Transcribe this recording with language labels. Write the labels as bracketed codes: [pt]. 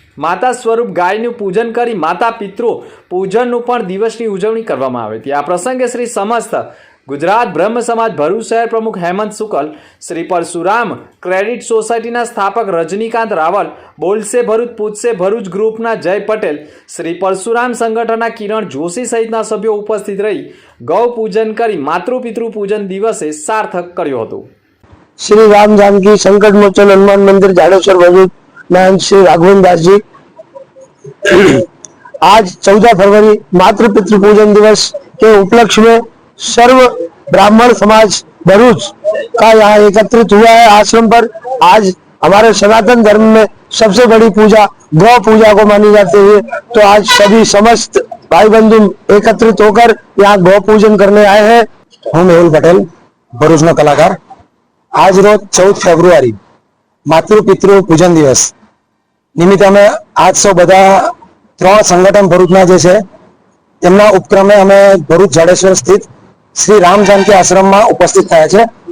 [gu] માતા સ્વરૂપ ગાયનું પૂજન કરી માતા પિતૃ પૂજનનું પણ દિવસની ઉજવણી કરવામાં આવી હતી. આ પ્રસંગે શ્રી સમસ્ત ગુજરાત બ્રહ્મ સમાજ ભરૂચ શહેર પ્રમુખ હેમંત શુકલ, શ્રી પરશુરામ ક્રેડિટ સોસાયટીના સ્થાપક રજનીકાંત રાવલ, બોલશે ભરૂચ પૂછશે ભરૂચ ગ્રુપના જય પટેલ, શ્રી પરશુરામ સંગઠનના કિરણ જોશી સહિતના સભ્યો ઉપસ્થિત રહી ગૌ પૂજન કરી માતૃપિતૃ પૂજન દિવસે સાર્થક કર્યો હતો. [hi] श्री राम जानकी संकट मोचन हनुमान मंदिर जाडेश्वर भरूच नाम श्री राघवन दास जी आज 14 फरवरी मातृ पितृ पूजन दिवस के उपलक्ष्य में सर्व ब्राह्मण समाज भरूच का यहाँ एकत्रित हुआ है आश्रम पर. आज हमारे सनातन धर्म में सबसे बड़ी पूजा गौ पूजा को मानी जाती है, तो आज सभी समस्त भाई बंधु एकत्रित होकर यहाँ गौ पूजन करने आए हैं. [gu] હું મેહુલ પટેલ, ભરૂચનો કલાકાર. આજ રોજ 14 ફેબ્રુઆરી માતૃ પિતૃ પૂજન દિવસ નિમિત્તે અમે આજ સૌ બધા 3 સંગઠન ભરૂચના જે છે તેમના ઉપક્રમે અમે ભરૂચ જાડેશ્વર સ્થિત શ્રી રામ જાનકી આશ્રમમાં ઉપસ્થિત થયા છે.